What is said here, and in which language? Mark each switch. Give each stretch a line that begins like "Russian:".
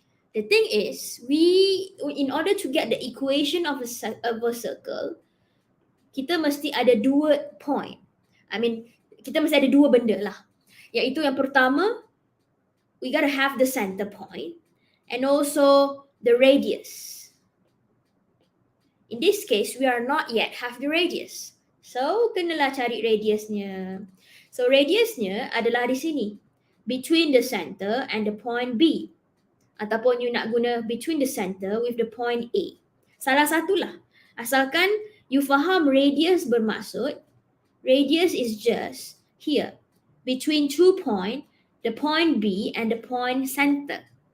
English: The thing is, in order to get the equation of a circle,
Malay: kita mesti ada 2 point. Kita mesti ada 2 benda lah. Iaitu yang pertama,
English: we gotta have the center point and also the radius. In this case, we are not yet have the radius.
Malay: So, kenalah cari radiusnya. So, radiusnya adalah di sini.
English: Between the center and the point B.
Malay: Ataupun you nak guna
English: between the center with the point A.
Malay: Salah satulah. Asalkan you faham radius bermaksud,
English: radius is just here. Between 2 point, the point B and the point center.